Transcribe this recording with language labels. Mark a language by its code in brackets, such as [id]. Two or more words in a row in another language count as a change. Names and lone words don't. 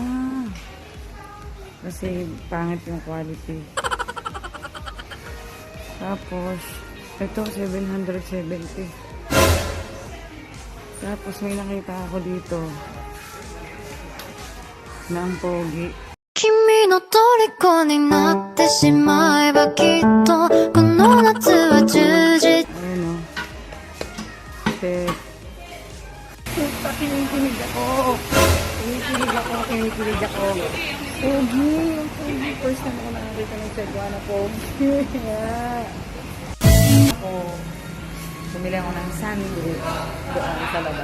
[tl] Kasi pangit yung quality. Tapos ito 770. Tapos may nakita ako dito na ang pogi. [ja] 君の虜になってしまえばきっとこの夏は充実 [tl] Ayun o. Set. Puta, kinikilig ako. Kinikilig ako. Pogi. Ang pogi. First time ako nakakita ng Chekwa na pogi. Ako. Bumili ako ng sandwich doon sa labas.